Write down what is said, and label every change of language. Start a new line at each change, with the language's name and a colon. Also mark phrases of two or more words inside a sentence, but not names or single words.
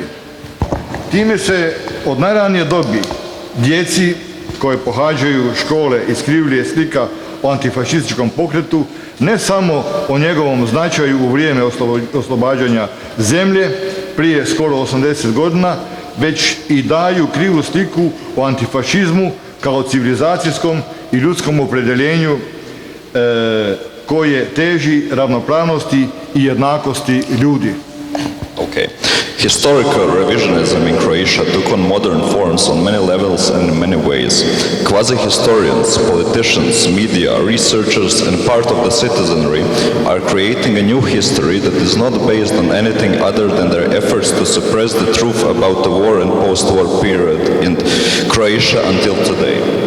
Croatian: Time se od najranije dobi djeci koje pohađaju škole iskrivljuje slika o antifašističkom pokretu, ne samo o njegovom značaju u vrijeme oslobađanja zemlje prije skoro 80 godina, već i daju krivu sliku o antifašizmu kao civilizacijskom i ljudskom opredjeljenju koje teži ravnopravnosti i jednakosti ljudi.
English: Okay. Historical revisionism in Croatia took on modern forms on many levels and in many ways. Quasi-historians, politicians, media, researchers and part of the citizenry are creating a new history that is not based on anything other than their efforts to suppress the truth about the war and post-war period in Croatia until today.